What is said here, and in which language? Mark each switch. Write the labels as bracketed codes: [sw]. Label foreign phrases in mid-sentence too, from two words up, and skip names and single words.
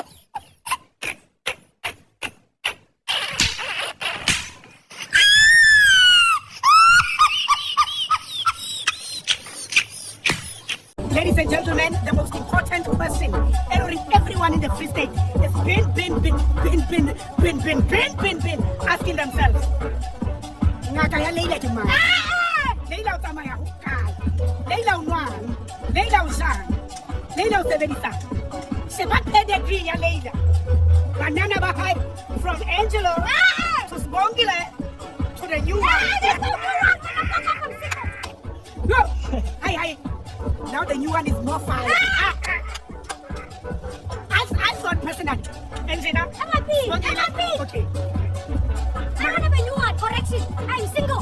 [en] Ladies and gentlemen, the most important person everyone in the Free State has been asking themselves. [st] Ngaka ya Leila ke mang? Leila o tsamaya ho kae? Leila o nwang? Leila o jang? Leila o sebedisa? Sheba pedigree ya Leila. Banana ba hae [en] from Angelo to Sbongile to the new one. No! Hi. Now the new one is more fire. I thought personally. Angela? MRP. Okay. I don't have a new one. Correction. I'm single.